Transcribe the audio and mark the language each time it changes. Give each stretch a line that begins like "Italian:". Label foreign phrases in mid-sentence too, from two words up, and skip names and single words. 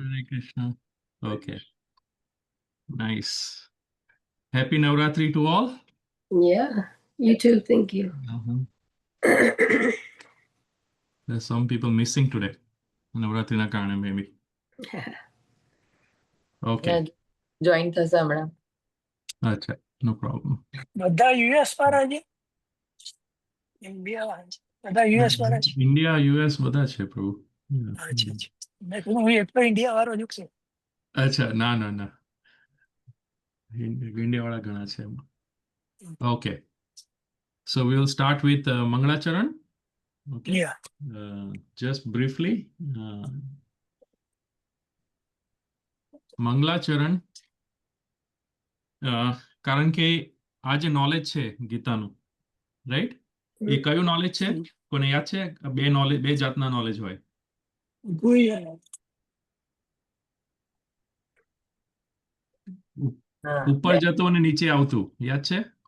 English: Hare Krishna. Okay. Nice. Happy Navratri to all. Yeah, you too. Thank you. There's some people missing today.
Gujarati: નવરાત્રી ના કારણે maybe. Okay. Join થશે હમણાં.
English: Acha, no problem.
Gujarati: બધા યુએસ વાળા છે, ઇન્ડિયા બધા યુએસ વાળા છે. India, US બધા છે પ્રભુ. અચ્છા અચ્છા, મેં કીધું હું એકલો ઇન્ડિયા વાળો જ છું. અચ્છા, ના ના ના, ઇન્ડિયા વાળા ઘણા છે.
English: Okay. So we will start with Mangalacharan. Okay. Yeah. Just briefly, Mangalacharan,
Gujarati: કારણ કે આ જે નોલેજ છે ગીતાનું, રાઈટ, એ કયું નોલેજ છે? કોને યાદ છે? બે જાતના નોલેજ હોય. ઉપર જતું અને નીચે આવતું, યાદ છે?